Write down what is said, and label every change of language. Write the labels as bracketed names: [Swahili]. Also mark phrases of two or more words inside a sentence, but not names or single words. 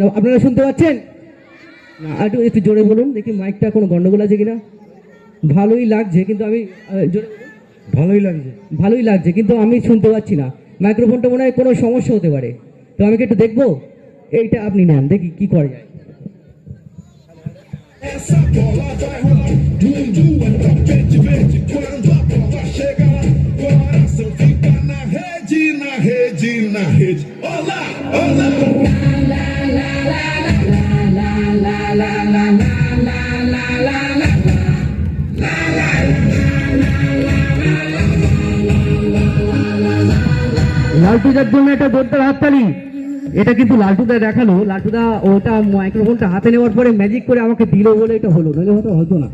[Bangla] আপনারা শুনতে পাচ্ছেন না? একটু জোরে বলুন দেখি, মাইকটা কোনো গন্ডগোল আছে কিনা। ভালোই লাগছে, কিন্তু আমি জোরে বলুন। ভালোই লাগছে, কিন্তু আমি শুনতে পাচ্ছি না। মাইক্রোফোনটা মনে হয় কোনো সমস্যা হতে পারে। তো আমি কি একটু দেখবো? এইটা আপনি নেন, দেখি কি করে যায়। [Portuguese] Essa bola vai rolar, dum tapete verde. Quando a bola chega lá, coração fica na rede, na rede, na rede. Olá, olá. [Bangla] লালটুদার জন্য একটা জোরদার হাততালি। এটা কিন্তু লালটুদা দেখালো, লালটুদা ওটা মাইক্রোফোনটা হাতে নেওয়ার পরে ম্যাজিক করে আমাকে দিল বলে এটা হলো, নইলে হতো না।